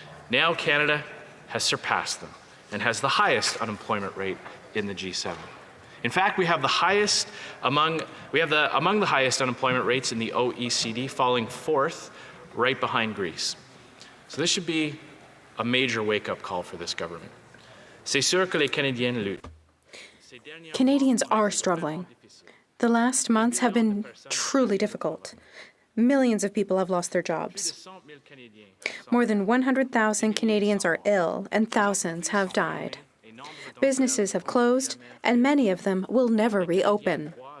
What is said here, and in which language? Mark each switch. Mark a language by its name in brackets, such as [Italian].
[English] Now Canada has surpassed them and has the highest unemployment rate in the G7. In fact, we have among the highest unemployment rates in the OECD, falling fourth, right behind Greece. So this should be a major wake-up call for this government. [French] C'est sûr que les Canadiens luttent. [English] Canadians are struggling. The last months have been truly difficult. Millions of people have lost their jobs. More than 100,000 Canadians are ill and thousands have died. Businesses have closed and many of them will never reopen.